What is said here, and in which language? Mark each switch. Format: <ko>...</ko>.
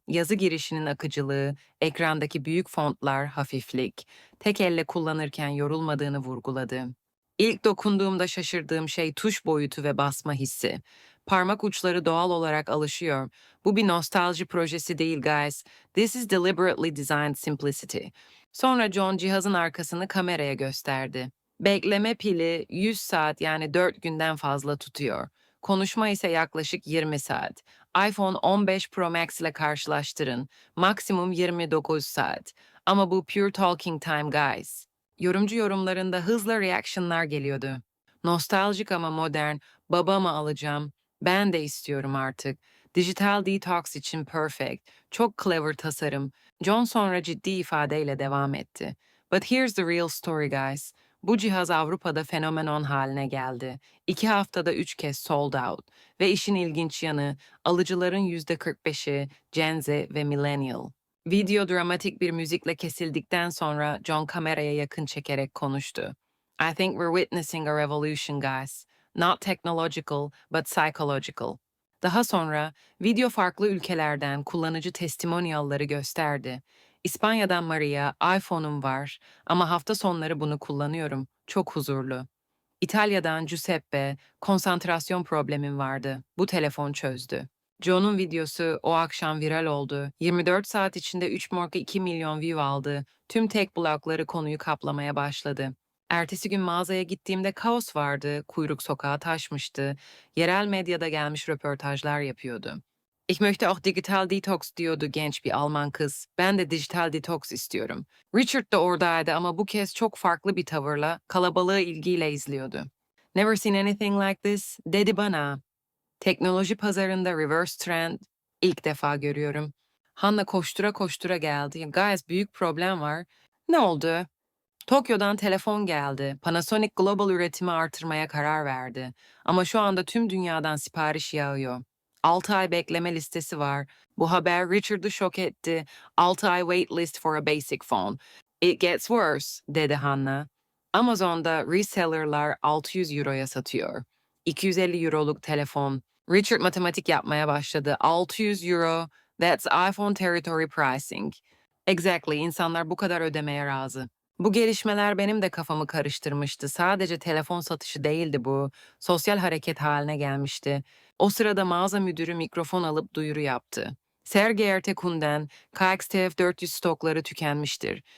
<tr>Yazı girişinin akıcılığı, ekrandaki büyük fontlar, hafiflik, tek elle kullanırken yorulmadığını vurguladı. İlk dokunduğumda şaşırdığım şey tuş boyutu ve basma hissi. Parmak uçları doğal olarak alışıyor. Bu bir nostalji projesi değil guys.</tr> <en>This is deliberately designed simplicity.</en> <tr>Sonra John cihazın arkasını kameraya gösterdi. Bekleme pili 100 saat yani 4 günden fazla tutuyor. Konuşma ise yaklaşık 20 saat. iPhone 15 Pro Max ile karşılaştırın. Maksimum 29 saat. Ama bu</tr> <en>pure talking time guys.</en> <tr>Yorumcu yorumlarında hızla reaction'lar geliyordu. Nostaljik ama modern, baba mı alacağım? Ben de istiyorum artık. Dijital detox için perfect. Çok clever tasarım. John sonra ciddi ifadeyle devam etti.</tr> <en>But here's the real story guys.</en> <tr>Bu cihaz Avrupa'da fenomenon haline geldi. 2 haftada 3 kez</tr> <en>sold out.</en> <tr>Ve işin ilginç yanı, alıcıların %45'i Gen Z ve Millennial. Video dramatik bir müzikle kesildikten sonra John kameraya yakın çekerek konuştu.</tr> <en>I think we're witnessing a revolution, guys. Not technological, but psychological.</en> <tr>Daha sonra video farklı ülkelerden kullanıcı testimonialları gösterdi. İspanya'dan Maria, iPhone'um var ama hafta sonları bunu kullanıyorum. Çok huzurlu. İtalya'dan Giuseppe, konsantrasyon problemim vardı. Bu telefon çözdü. Joe'nun videosu o akşam viral oldu. 24 saat içinde 3,2 milyon view aldı. Tüm tek blogları konuyu kaplamaya başladı. Ertesi gün mağazaya gittiğimde kaos vardı, kuyruk sokağa taşmıştı. Yerel medyada gelmiş röportajlar yapıyordu.</tr> <de>Ich möchte auch digital detox</de> <tr>diyordu genç bir Alman kız. Ben de dijital detox istiyorum. Richard da oradaydı ama bu kez çok farklı bir tavırla, kalabalığı ilgiyle izliyordu.</tr> <en>Never seen anything like this,</en> <tr>dedi bana. Teknoloji pazarında reverse trend ilk defa görüyorum. Hanna koştura koştura geldi. Guys büyük problem var. Ne oldu? Tokyo'dan telefon geldi. Panasonic global üretimi artırmaya karar verdi. Ama şu anda tüm dünyadan sipariş yağıyor. 6 ay bekleme listesi var. Bu haber Richard'ı şok etti. 6 ay</tr> <en>wait list for a basic phone. It gets worse,</en> <tr>dedi Hannah. Amazon'da resellerlar 600 euroya satıyor. 250 euroluk telefon. Richard matematik yapmaya başladı.</tr> <en>600 euro, that's iPhone territory pricing.</en> <tr>Exactly, insanlar bu kadar ödemeye razı. Bu gelişmeler benim de kafamı karıştırmıştı. Sadece telefon satışı değildi bu. Sosyal hareket haline gelmişti. O sırada mağaza müdürü mikrofon alıp duyuru yaptı.</tr> <de>Sehr geehrte Kunden,</de> <tr>KXTF400 stokları tükenmiştir.</tr>